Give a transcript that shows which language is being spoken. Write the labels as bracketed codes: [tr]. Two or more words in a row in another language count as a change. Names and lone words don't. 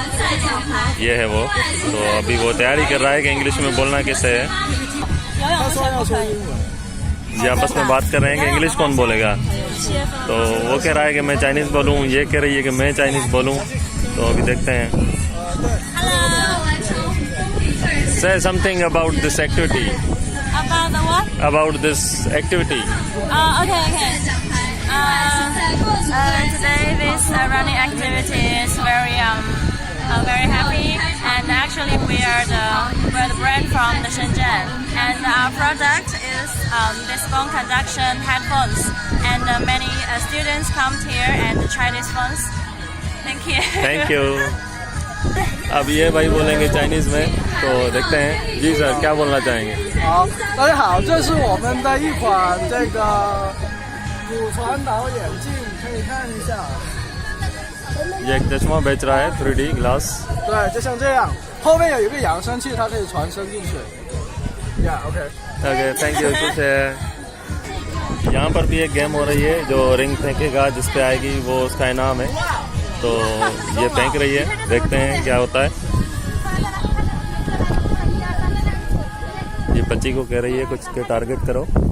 [hi] ये है वो। तो अभी वो तैयारी कर रहा है कि इंग्लिश में बोलना कैसे है। ये आपस में बात कर रहे हैं कि इंग्लिश कौन बोलेगा। तो वो कह रहा है कि मैं चाइनीज़ बोलूँ, ये कह रही है कि मैं चाइनीज़ बोलूँ। तो अभी देखते हैं। [en] Say something about this activity. About the what? About this activity. Okay. Today this running activity is very happy, and actually we're the brand from the Shenzhen, and our product is this bone conduction headphones, and many students come here and try these phones. Thank you. Thank you. [hi] अब ये भाई बोलेंगे चाइनीज़ में, तो देखते हैं। जी सर, क्या बोलना चाहेंगे? [zh] 好，大家好，这是我们的一款这个骨传导眼镜，可以看一下。 [hi] ये एक चश्मा बेच रहा है 3D ग्लास। [zh] 对，就像这样，后面有一个扬声器，它可以传声进去。Yeah, [en] OK。 okay, thank you. [hi] कुछ है यहाँ पर भी एक गेम हो रही है जो रिंग फेंकेगा, जिस पे आएगी वो उसका इनाम है। तो ये फेंक रही है, देखते हैं क्या होता है। ये बच्ची को कह रही है कुछ के टारगेट करो।